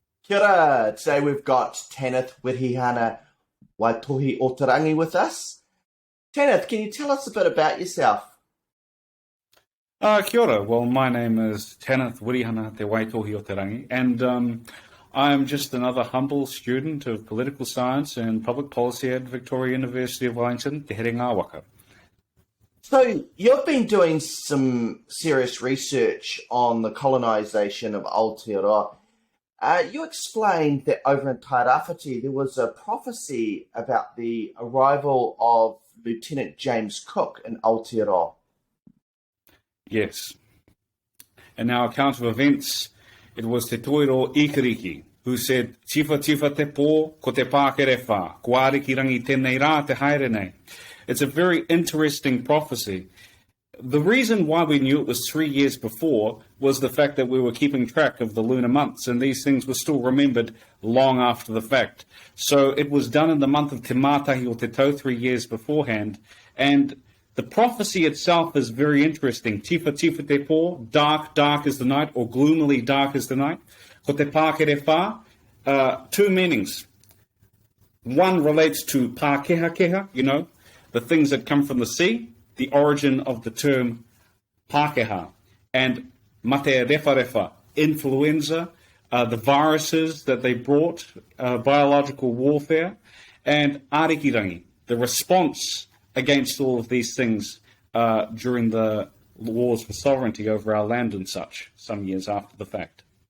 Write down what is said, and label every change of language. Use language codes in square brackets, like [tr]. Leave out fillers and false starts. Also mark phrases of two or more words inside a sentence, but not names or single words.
[mi] Kia ora. [en] Today we've got Tanith Wirihana Te Waitohioterangi with us. Tanith, can you tell us a bit about yourself? [mi] Kia ora. [en] Well, my name is Tanith Wirihana Te Waitohioterangi, and I'm just another humble student of political science and public policy at Victoria University of Wellington, Te Here Ngā Waka. So you've been doing some serious research on the colonisation of Aotearoa. You explained that over in Tairāwhiti there was a prophecy about the arrival of Lieutenant James Cook in Aotearoa. Yes. In our account of events, it was Te Toiro Ikariki who said, [mi] "Tifa tifa te pō, ko te pākere whā, ko ārikirangi tēnei rā te haere nei." [en] It's a very interesting prophecy. The reason why we knew it was 3 years before was the fact that we were keeping track of the lunar months, and these things were still remembered long after the fact. So it was done in the month of Te Mātahi o Te Tau 3 years beforehand, and the prophecy itself is very interesting. [mi] Tifa tifa te pō, [en] dark, dark is the night, or gloomily dark is the night. [mi] Ko te pākere whā, [en] two meanings. One relates to pākeha, the things that come from the sea, the origin of the term Pākehā, and [mi] mate refa, [en] influenza, the viruses that they brought, biological warfare, and arikirangi, the response against all of these things during the wars for sovereignty over our land and such, some years after the fact.